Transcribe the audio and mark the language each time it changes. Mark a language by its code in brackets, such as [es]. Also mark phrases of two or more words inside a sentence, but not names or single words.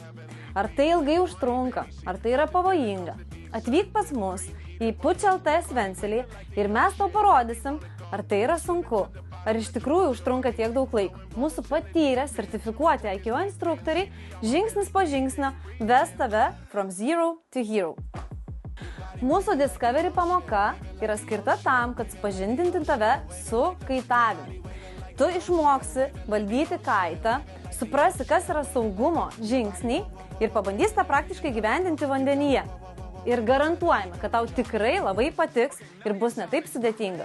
[lt] Ar tai ilgai užtrunka, ar tai yra pavojinga. Atvyk pas mus į Puč.lt Svencelį ir mes tau parodysim, ar tai yra sunku, ar iš tikrųjų užtrunka tiek daug laiko. Mūsų patyrę, sertifikuoti IKO instruktoriai žingsnis po žingsnio ves tave [en] from zero to hero. [lt] Mūsų Discovery pamoka yra skirta tam, kad supažindinti tave su kaitavimu. Tu išmoksi valdyti kaitą, suprasi, kas yra saugumo žingsniai ir pabandysi tą praktiškai gyvendinti vandenyje. Ir garantuojame, kad tau tikrai labai patiks ir bus ne taip sudėtinga.